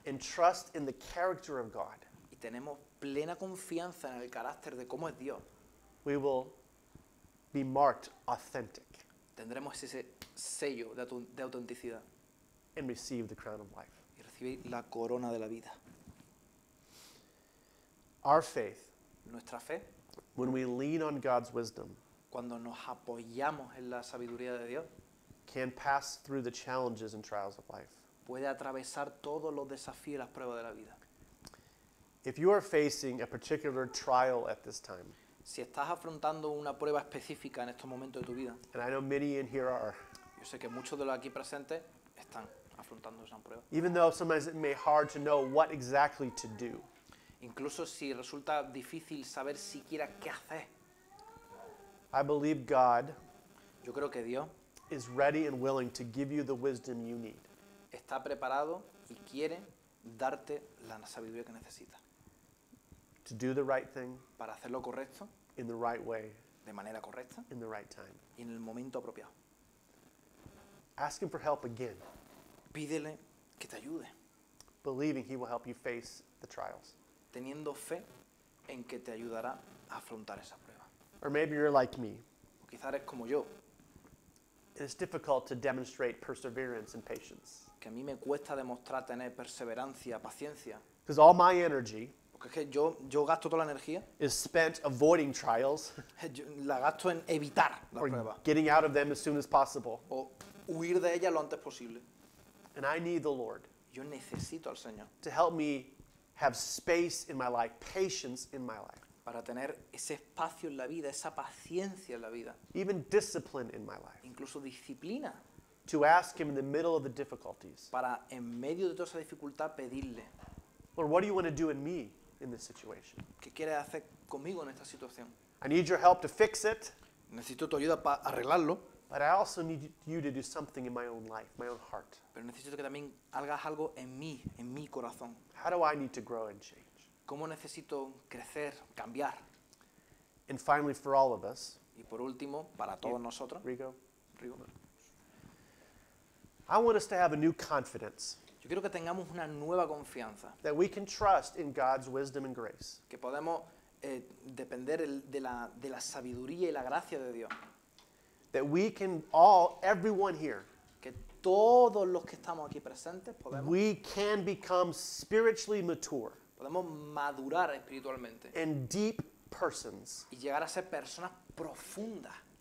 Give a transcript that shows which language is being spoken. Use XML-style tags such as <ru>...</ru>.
<en>and trust in the character of God,</en> <es>y tenemos plena confianza en el carácter de cómo es Dios,</es> <en>we will be marked authentic</en> <es>tendremos ese sello de autenticidad</es> <en>and receive the crown of life.</en> <es>y recibir la corona de la vida.</es> <en>Our faith,</en> <es>Nuestra fe,</es> <en>when we lean on God's wisdom,</en> <es>cuando nos apoyamos en la sabiduría de Dios,</es> <en>can pass through the challenges and trials of life.</en> <es>puede atravesar todos los desafíos y las pruebas de la vida.</es> <en>If you are facing a particular trial at this time,</en> <es>Si estás afrontando una prueba específica en estos momentos de tu vida,</es> <en>and I know many in here are,</en> <es>yo sé que muchos de los aquí presentes están afrontando esa prueba.</es> <en>even though sometimes it may be hard to know what exactly to do,</en> <es>Incluso si resulta difícil saber siquiera qué hacer,</es> <en>I believe God</en> <es>yo creo que Dios</es> <en>is ready and willing to give you the wisdom you need</en> <es>está preparado y quiere darte la sabiduría que necesitas</es> <en>to do the right thing</en> <es>para hacer lo correcto,</es> <en>in the right way,</en> <es>de manera correcta</es> <en>in the right time.</en> <es>y en el momento apropiado.</es> <en>Ask Him for help again,</en> <es>Pídele que te ayude,</es> <en>believing He will help you face the trials.</en> <es>teniendo fe en que te ayudará a afrontar esa prueba.</es> <en>Or maybe you're like me.</en> <es>O quizás eres como yo,</es> <en>It's difficult to demonstrate perseverance and patience</en> <es>que a mí me cuesta demostrar tener perseverancia, paciencia,</es> <en>because all my energy</en> <es>porque es que yo gasto toda la energía,</es> <en>is spent avoiding trials</en> <es>la gasto en evitar las</es> <en>or</en> <es>pruebas</es> <en>getting out of them as soon as possible.</en> <es>o huir de ellas lo antes posible.</es> <en>And I need the Lord</en> <es>Yo necesito al Señor</es> <en>to help me have space in my life, patience in my life,</en> <es>para tener ese espacio en la vida, esa paciencia en la vida,</es> <en>even discipline in my life,</en> <es>incluso disciplina,</es> <en>to ask Him in the middle of the difficulties,</en> <es>para en medio de toda esa dificultad pedirle,</es> <en>Lord, what do you want to do in me in this situation?</en> <es>¿qué quieres hacer conmigo en esta situación?</es> <en>I need your help to fix it,</en> <es>Necesito tu ayuda para arreglarlo,</es> <en>but I also need you to do something in my own life, my own heart.</en> <es>pero necesito que también hagas algo en mi corazón.</es> <en>How do I need to grow and change?</en> <es>¿Cómo necesito crecer, cambiar?</es> <en>And finally, for all of us,</en> <es>Y por último, para todos nosotros,</es> <en>Rigo,</en> <es>Rigo,</es> <en>I want us to have a new confidence</en> <es>yo quiero que tengamos una nueva confianza,</es> <en>that we can trust in God's wisdom and grace.</en> <es>que podemos depender de la sabiduría y la gracia de Dios.</es> <en>That we can everyone here,</en> <es>Que todos los que estamos aquí presentes</es> <en>we can become spiritually mature</en> <es>podemos madurar espiritualmente</es> <en>and deep persons</en> <es>y llegar a ser personas profundas</es>